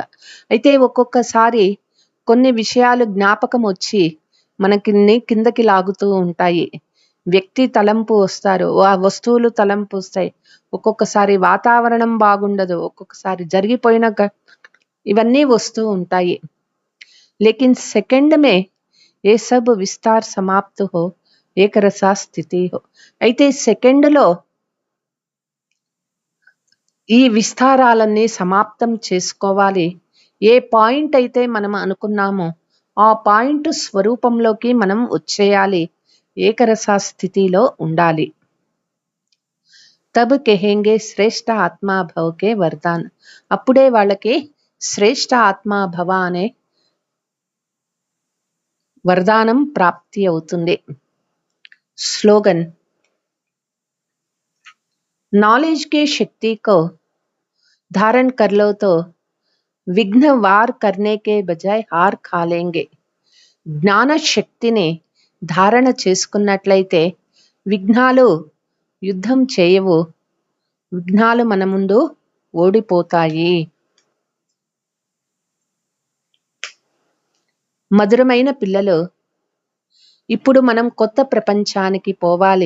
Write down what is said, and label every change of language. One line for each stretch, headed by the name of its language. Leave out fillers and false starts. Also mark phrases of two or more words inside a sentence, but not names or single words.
Telugu: అయితే ఒక్కొక్కసారి కొన్ని విషయాలు జ్ఞాపకం వచ్చి మనకి కిందకి లాగుతూ ఉంటాయి. వ్యక్తి తలంపు వస్తారు, ఆ వస్తువులు తలంపు వస్తాయి, ఒక్కొక్కసారి వాతావరణం బాగుండదు, ఒక్కొక్కసారి జరిగిపోయిన ఇవన్నీ వస్తూ ఉంటాయి.
Hindi: लेकिन सेकंड में ये सब विस्तार समाप्त हो, एकरस स्थिति हो.
Telugu: అయితే సెకండ్లో ఈ విస్తారాలన్నీ సమాప్తం చేసుకోవాలి. ఏ పాయింట్ అయితే మనం అనుకున్నామో ఆ పాయింట్ స్వరూపంలోకి మనం వచ్చేయాలి, ఏకరసా స్థితిలో ఉండాలి.
Hindi: तब कहेंगे श्रेष्ठ आत्माभव के वरदान.
Telugu: అప్పుడే వాళ్ళకి శ్రేష్ఠ ఆత్మాభవ అనే వరదానం ప్రాప్తి అవుతుంది.
Hindi: స్లోగన్, नॉलेज के शक्ति को धारण कर लो तो विघ्न वार करने के बजाय हार खा लेंगे.
Telugu: జ్ఞాన శక్తిని ధారణ చేసుకున్నట్లయితే విఘ్నాలు యుద్ధం చేయవు, విఘ్నాలు మన ముందు ఓడిపోతాయి. మధురమైన పిల్లలు, ఇప్పుడు మనం కొత్త ప్రపంచానికి పోవాలి.